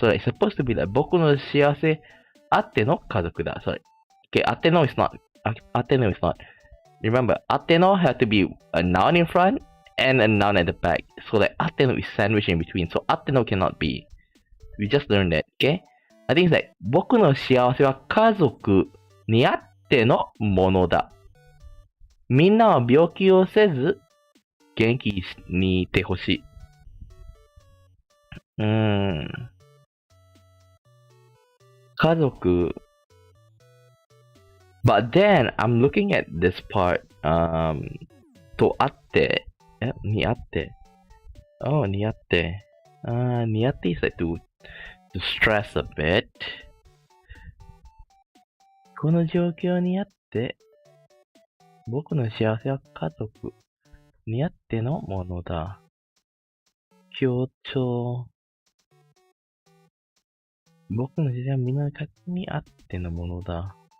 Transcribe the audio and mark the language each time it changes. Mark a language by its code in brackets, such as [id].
[en] So it's supposed to be like [ja] 僕の幸せあっての家族だ. [en] Sorry. Okay, あっての is not. あっての is not. Remember, あっての have to be a noun in front and a noun at the back. So like あっての is sandwiched in between. So あっての cannot be. We just learned that, okay? I think it's like [ja] 僕の幸せは家族にあってのものだ。みんなは病気をせず元気にいてほしい。家族。 [en] But then I'm looking at this part. [ja] とあって、にあって。 Oh, 似合って。 [en] 似合って is like to stress a bit. [ja] この状況にあって、僕の幸せは家族にあってのものだ。強調。僕の幸せはみんなにあってのものだ。